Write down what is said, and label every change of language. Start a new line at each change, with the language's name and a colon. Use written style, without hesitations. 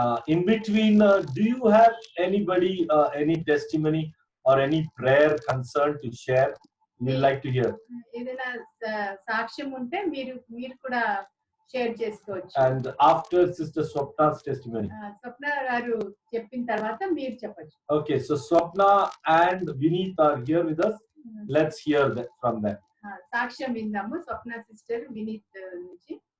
English: In between, do you have anybody, any testimony or any prayer concern to share? You'd like to hear?
Telugu: ఏదైనా సాక్ష్యం ఉంటే మీరు కూడా share చేసుకోవచ్చు.
English: And after Sister Swapna's testimony.
Telugu: స్వప్న గారు చెప్పిన తర్వాత మీరు చెప్పచ్చు.
English: Okay, so Swapna and Vineet are here with us. Let's hear that from them.
Telugu: సాక్ష్యం విందాము స్వప్న సిస్టర్ వినీత్ నుంచి.